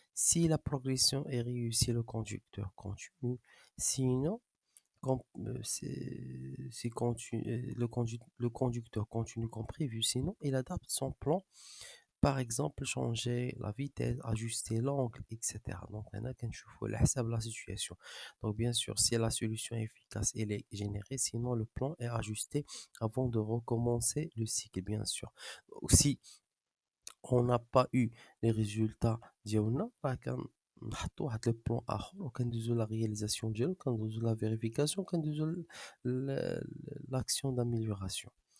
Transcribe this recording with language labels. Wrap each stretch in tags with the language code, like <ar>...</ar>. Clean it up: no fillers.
<fr>Si la progression est réussie, le conducteur continue. Sinon, si le conducteur continue comme prévu, sinon il adapte son plan, par exemple changer la vitesse, ajuster l'angle, etc.</fr> <ar>Donc هنا كنشوفوا على حسب</ar> <fr>la situation. Donc bien sûr, si la solution efficace elle est générée, sinon le plan est ajusté avant de recommencer le cycle, bien sûr. Si on n'a pas eu les résultats</fr> <ar>ديالنا راه كنحطوا واحد لو بلان اخر وكندوزو لا رياليزاسيون ديالو كندوزو لا فيريفيكاسيون كندوزو</ar> <fr>l'action d'amélioration.</fr>